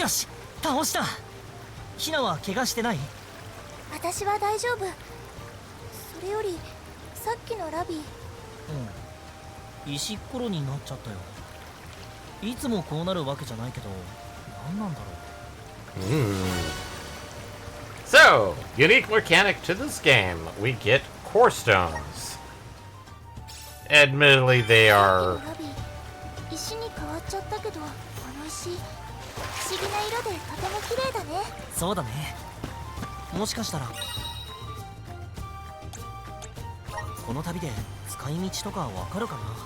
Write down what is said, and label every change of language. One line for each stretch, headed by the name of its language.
Japanese: よし、倒した。ヒナは怪我してない？私は大丈夫。それよりさっきのラビ。うん、石っころになっちゃったよ。いつもこうなるわけじゃないけど、何なんだろう。
English: So, unique mechanic to this game, we get core stones. Admittedly, they are
Japanese: 石に変わっちゃったけど、この石不思議な色でとても綺麗だね。そうだね。もしかしたらこの旅で使い道とかわかるかな。